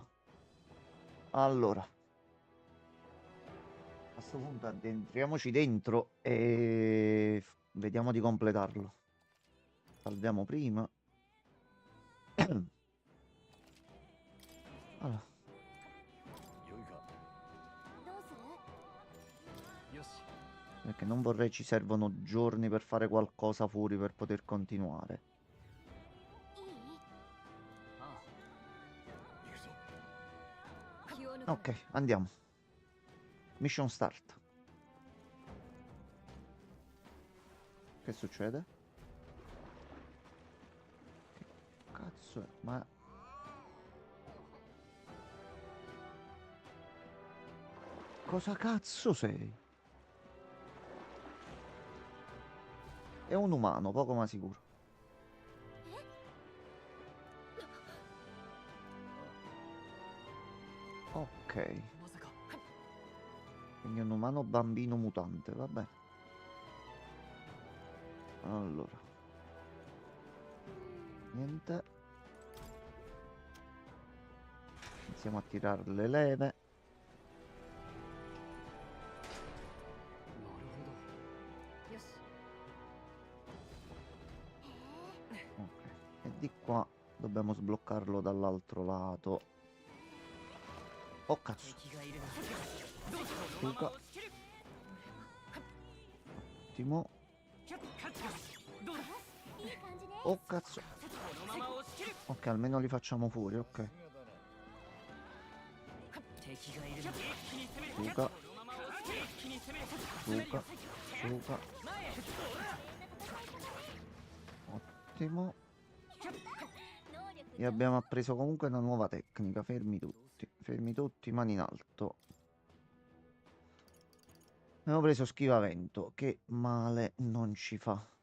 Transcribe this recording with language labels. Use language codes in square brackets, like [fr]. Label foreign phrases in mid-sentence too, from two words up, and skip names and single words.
[it] Allora. A questo punto addentriamoci dentro e vediamo di completarlo. Salviamo prima. Allora, [ja] 良いか。どうするよし [it] perché non vorrei ci servono giorni per fare qualcosa fuori per poter continuare. [ja] いいあ行くぞ。気を抜く [it] Ok, andiamo. [en] Mission start. [it] Che succede? Che cazzo è? Ma... Cosa cazzo sei? È un umano, poco ma sicuro. Ok, [ja] まさか [it] quindi un umano bambino mutante, va bene. Allora. Niente. Iniziamo a tirare le leve. [ja] なるほどよし [it] Ok. E di qua dobbiamo sbloccarlo dall'altro lato. Oh cazzo. [ja] 敵がいるな [it] Luca. Ottimo. [ja] どうだいい感じね [it] Oh cazzo. [ja] このまま押し切る [it] Ok, almeno li facciamo fuori, ok. [ja] 敵がいるな一気に攻める [it] Luca. [ja] このまま押 [it] Suka, Suka. Ottimo. E abbiamo appreso comunque una nuova tecnica. Fermi tutti, mani in alto. Abbiamo preso schivamento, che male non ci fa.